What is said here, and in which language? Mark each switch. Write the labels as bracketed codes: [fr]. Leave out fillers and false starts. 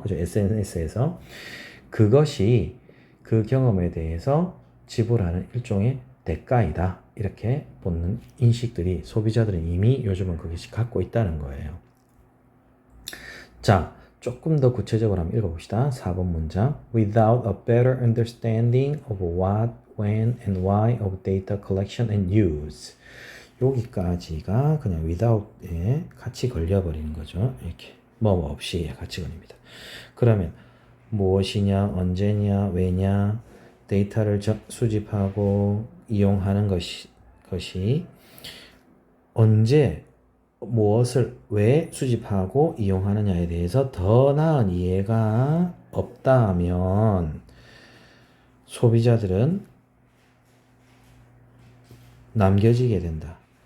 [ko] 그죠? SNS에서. 그것이 그 경험에 대해서 지불하는 일종의 대가이다. 이렇게 보는 인식들이 소비자들은 이미 요즘은 그것이 갖고 있다는 거예요. 자, 조금 더 구체적으로 한번 읽어봅시다. 4번 문장. [en] Without a better understanding of what, when, and why of data collection and use. [ko] 여기까지가 그냥 without에 같이 걸려버리는 거죠. 이렇게 뭐 없이 같이 걸립니다. 그러면 무엇이냐, 언제냐, 왜냐, 데이터를 수집하고 이용하는 것이 언제, 무엇을 왜 수집하고 이용하느냐에 대해서 더 나은 이해가 없다면 소비자들은 남겨지게 된다.